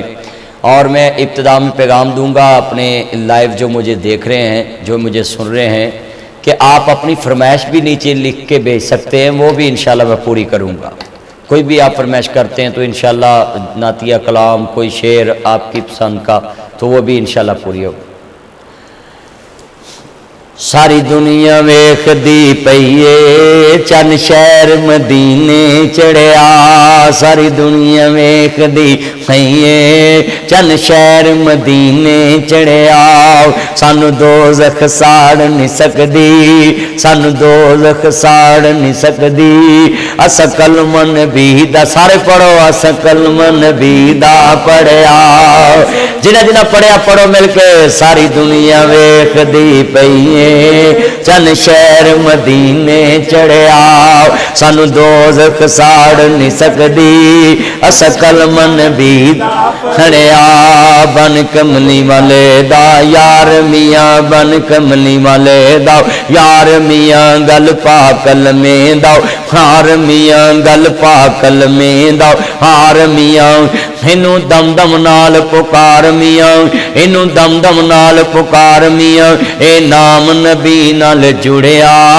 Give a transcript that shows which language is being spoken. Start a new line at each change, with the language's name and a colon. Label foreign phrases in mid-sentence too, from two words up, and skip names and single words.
Urdu: اور میں ابتدا میں پیغام دوں گا اپنے لائیو جو مجھے دیکھ رہے ہیں، جو مجھے سن رہے ہیں، کہ آپ اپنی فرمائش بھی نیچے لکھ کے بھیج سکتے ہیں، وہ بھی انشاءاللہ میں پوری کروں گا۔ کوئی بھی آپ فرمائش کرتے ہیں تو انشاءاللہ نعتیہ کلام، کوئی شعر آپ کی پسند کا، تو وہ بھی انشاءاللہ پوری ہوگا۔
Punjabi: ساری دنیا ویکھ دی پئیے چند شہر مدینے چڑھیا، ساری دنیا ویکھ دی پئیے چند شہر مدینے چڑھیا، سانو دوزخ ساڑ نہیں سکدی، سانو دوزخ ساڑ نہیں سکدی، اسا کلمہ نبی دا، سارے پڑھو اسا کلمہ نبی دا پڑھیا، جنہ جنہ پڑھیا پڑھو مل کے، ساری دنیا ویکھ دی پئیے چند شہر مدینے چڑھیا، سانو دوزخ ساڑ نہیں سکدی، اسا کلمہ نبی کھڑیا، بن کملی والے دا یار میاں، بن کملی والے دا یار میاں، گل پا کلمے دا ہار میاں، گل پا کلمے دا ہار میاں، اینو دم دم نال پکار میاں، اینو دم دم نال پکار میاں، اے نام نبی نال جڑیا،